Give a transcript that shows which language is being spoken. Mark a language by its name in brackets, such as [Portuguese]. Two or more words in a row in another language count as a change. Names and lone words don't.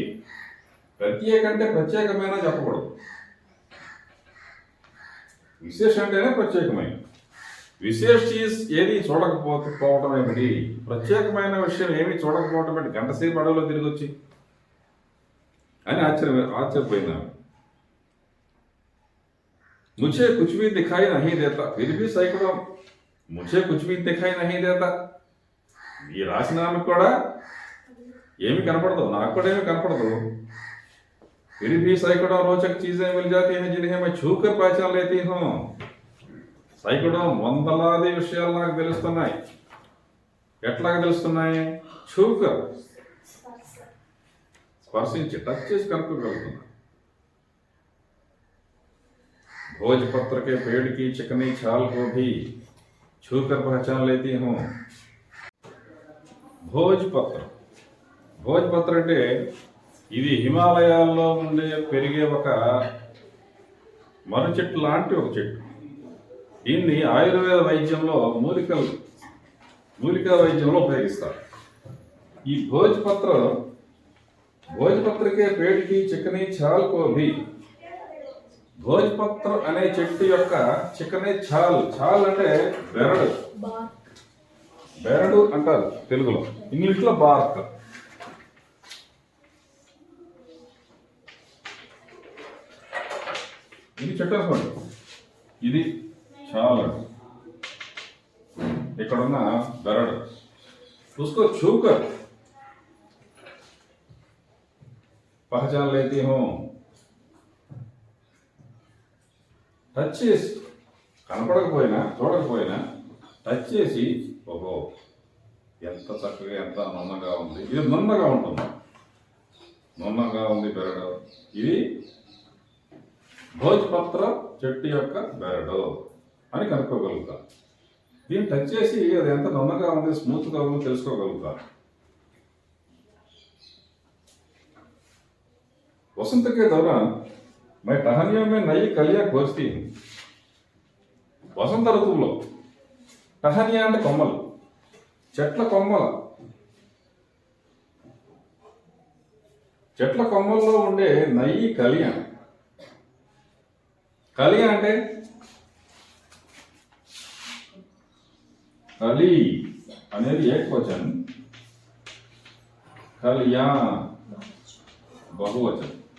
[Telugu] ప్రత్యేక అంటే ప్రత్యేకమైన చెప్పకూడదు, విశేష అంటేనే ప్రత్యేకమైన. విశేష చీజ్ ఏది చూడకపోవటం ఏమిటి? ప్రత్యేకమైన విషయం ఏమి చూడకపోవటం ఏమిటి? గంట సేపు అడవిలో తిరిగి వచ్చి అని ఆశ్చర్యపోయిందా. [Hindi] मुझे कुछ भी दिखाई नहीं देता फिर भी सैकड़ों, मुझे कुछ भी दिखाई नहीं देता. [Telugu] ఈ రాసిన ఆమెకు కూడా ఏమి కనపడదు, నాకు కూడా ఏమి కనపడదు. [Hindi] फिर भी सैकड़ों रोचक चीजें मिल जाती हैं जिन्हें मैं छू कर पहचान लेती हूँ. [Telugu] సైకడం వందలాది విషయాలు నాకు తెలుస్తున్నాయి. ఎట్లాగా తెలుస్తున్నాయి? చూకర్, స్పర్శించి టచ్ చేసి కనుక్కోగలుగుతున్నా. [Hindi] भोजपत्र के पेड़ की चिकनी छाल को भी छूकर पहचान लेती हूँ. [Telugu] భోజ్పత్ర అంటే ఇది హిమాలయాల్లో ఉండే పెరిగే ఒక మర్రి చెట్టు లాంటి ఒక చెట్టు. దీన్ని ఆయుర్వేద వైద్యంలో మూలికా వైద్యంలో ఉపయోగిస్తారు. [Hindi] ఈ भोजपत्र के पेड़ की चिकनी छाल को भी, [Telugu] భోజ్పత్ర అనే చెట్టు యొక్క [Hindi] चिकनी छाल. [Telugu] ఛాల్ అంటే బెరడు. బెరడు అంటారు తెలుగులో, ఇంగ్లీష్లో బార్క్. ఇది చెట్టు అనుకోండి, ఇది ఛాల్ అండి. ఇక్కడున్న బెరడు [Hindi] उसको छूकर पहचान लेती हूँ. [Telugu] టచ్ చేసి, కనపడకపోయినా చూడకపోయినా టచ్ చేసి, ఓహో ఎంత చక్కగా ఎంత నున్నగా ఉంది, ఇది నున్నగా ఉంటుంది, నున్నగా ఉంది బెరడు. ఇది భోజ్పత్ర చెట్టు యొక్క బెరడు అని కనుక్కోగలుగుతాం. దీన్ని టచ్ చేసి అది ఎంత నున్నగా ఉంది, స్మూత్గా ఉందో తెలుసుకోగలుగుతాం. [Hindi] वसंत के दौरान मैं टहनियों में नई कलियां खोजती हूँ. [Telugu] వసంత ఋతువులో టహనియా అంటే కొమ్మలు, చెట్ల కొమ్మల్లో ఉండే [Hindi] नई कलियां. [Telugu] కలియా అంటే కలి అనేది ఏకవచనం, కలియా బహువచనం.